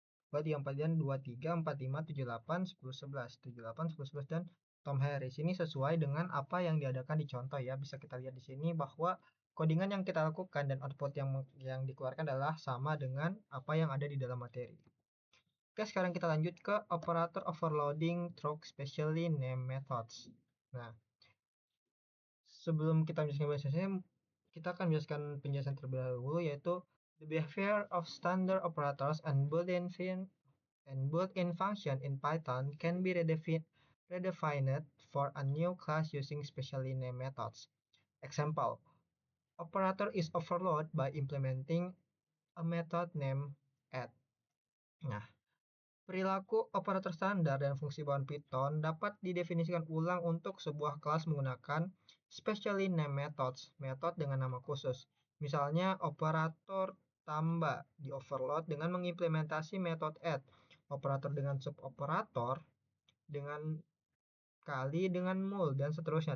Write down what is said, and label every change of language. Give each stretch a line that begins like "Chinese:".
Indonesian: 2, 3, 4, dan 2, 3, 4, 5, 7, 8, 10, 11. 7, 8, 10, 11, dan Tom Harris. Ini sesuai dengan apa yang diadakan di contoh ya. Bisa kita lihat di sini bahwa codingan yang kita lakukan dan output yang dikeluarkan adalah sama dengan apa yang ada di dalam materi. Oke, sekarang kita lanjut ke
English: operator overloading through specially named methods.
Indonesian: Nah, sebelum kita menjelaskan bahasanya, kita akan menjelaskan penjelasan terlebih dahulu, yaitu
English: the behavior of standard operators and built-in function in Python can be redefined for a new class using specially named methods. Example, operator is overload by implementing a method named add.
Indonesian: Nah, perilaku operator standar dan fungsi bawaan Python dapat didefinisikan ulang untuk sebuah kelas menggunakan specially named methods, metode dengan nama khusus. Misalnya operator tambah di overload dengan mengimplementasi metode add, operator dengan suboperator dengan kali dengan mul, dan seterusnya.